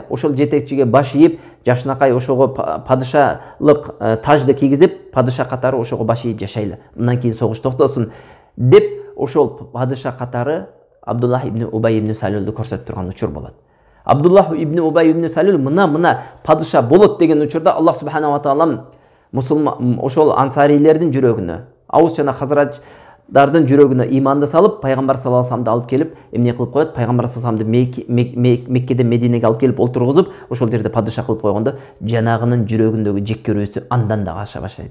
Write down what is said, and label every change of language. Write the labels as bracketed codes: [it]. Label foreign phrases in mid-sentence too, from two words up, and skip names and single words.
[ky] Ошол жетекчиге баш ийип, жашынакай ошого падышалык тажды кийгизип, падыша катары ошого баш ийип жашайлы. Мындан кийин согуш токтосун деп, ошол падыша катары Абдуллах ибн Убай ибн Салулду көрсөтүп турган учур болот. Абдуллах ибн Убай ибн Салул мына падыша болот деген учурда Аллах [ar] سبحانه وتعالى [ky] мусулман ошол ансарилердин жүрөгүнө, Аус жана Хазрач адамдардын жүрөгүнө иманды салып, пайгамбар [ar] صلى الله عليه وسلم [ky] алып келип эмне кылып коет? Пайгамбар [ar] صلى الله عليه وسلم [ky] Меккеден Мединеге алып келип олтургузуп, ошол жерде падыша кылып койгондо, жанагынын жүрөгүндөгү жек көрүүсү андан да аша баштайт.